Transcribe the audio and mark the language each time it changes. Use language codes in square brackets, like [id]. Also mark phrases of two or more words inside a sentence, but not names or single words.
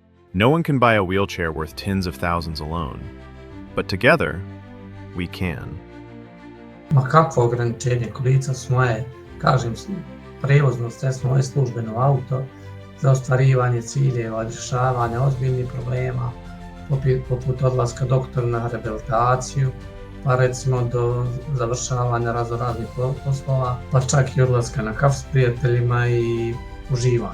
[en] No one can buy a wheelchair worth tens of thousands alone, but together, we can. [bs] Ma kakvo ograničenje? Kolica su moje, kažem, prevozno sredstvo, moje službeno auto za ostvarivanje ciljeva, rješavanje ozbiljnih problema, poput odlaska doktora na rehabilitaciju, pa recimo do završavanja raznih poslova, pa čak i odlaska na kafu s prijateljima i uživanje.